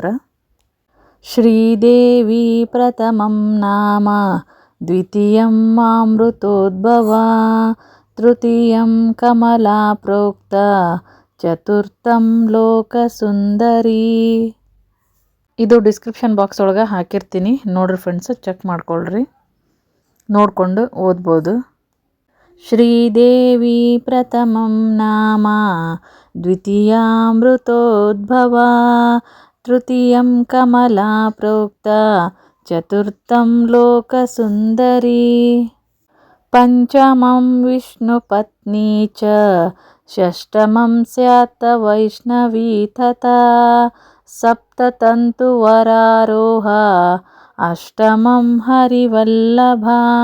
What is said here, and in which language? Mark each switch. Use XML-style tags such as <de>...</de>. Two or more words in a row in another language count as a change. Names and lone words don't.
<sa>ಶ್ರೀದೇವಿ ಪ್ರಥಮಂ ನಾಮ, ದ್ವಿತೀಯಂ ಅಮೃತೋದ್ಭವಾ, ತೃತೀಯಂ ಕಮಲಾ ಪ್ರೋಕ್ತ, ಚತುರ್ಥಂ ಲೋಕಸುಂದರಿ.</sa> <kn>ಇದು</kn> <en>description box</en> <kn>ಒಳಗೆ ಹಾಕಿರ್ತೀನಿ, ನೋಡ್ರಿ ಫ್ರೆಂಡ್ಸ್, ಚೆಕ್ ಮಾಡ್ಕೊಳ್ರಿ, ನೋಡಿಕೊಂಡು ಓದ್ಬೋದು.</kn> <sa>ಶ್ರೀದೇವಿ ಪ್ರಥಮಂ ನಾಮ, ದ್ವಿತೀಯಾಮೃತೋದ್ಭವಾ, ತೃತೀಯಂ ಕಮಲಾ ಪ್ರೋಕ್ತ, ಚತುರ್ಥಂ ಲೋಕಸುಂದರಿ. ಪಂಚಮಂ ವಿಷ್ಣುಪತ್ನಿ ಚ, ಷಷ್ಠಮಂ ಸ್ಯಾತ್ ವೈಷ್ಣವಿ ತಥಾ, ಸಪ್ತತಂತುವರಾರೋಹ, ಅಷ್ಟಮಂ ಹರಿವಲ್ಲಭಾ.</sa>